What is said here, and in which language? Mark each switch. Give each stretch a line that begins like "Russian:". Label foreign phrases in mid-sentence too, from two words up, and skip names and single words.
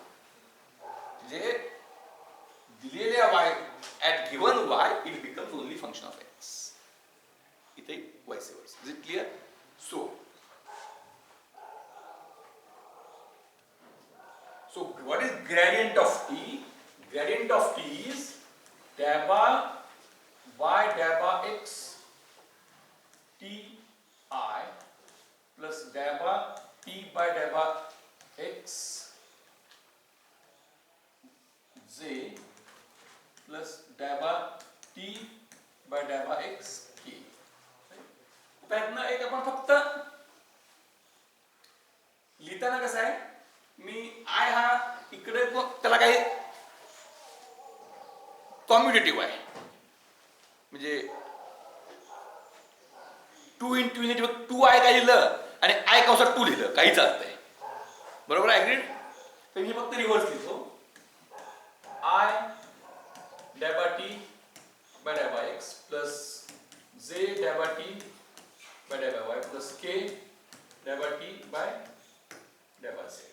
Marathi: म्हणजे दिलेल्या
English: y at given y it becomes only function of x. इथे vice versa. Is it clear? So what is gradient of t? Gradient of t is daba y daba x t I plus daba t by daba x j plus daba t by daba x k.
Marathi: त्यातनं एक आपण फक्त लिहिताना कसं आहे, मी आय हा इकडे त्याला काही कॉम्युटेटिव्ह आहे, म्हणजे 2 into युनिट 2i काय लिहिलं आणि आय कंसात 2 लिहिलं काही चालतंय. बरोबर आहे? अग्रीड? तर मी फक्त रिव्हर्स लिहितो,
English: I daba t by daba x plus j daba t by daba y plus k daba t by daba z.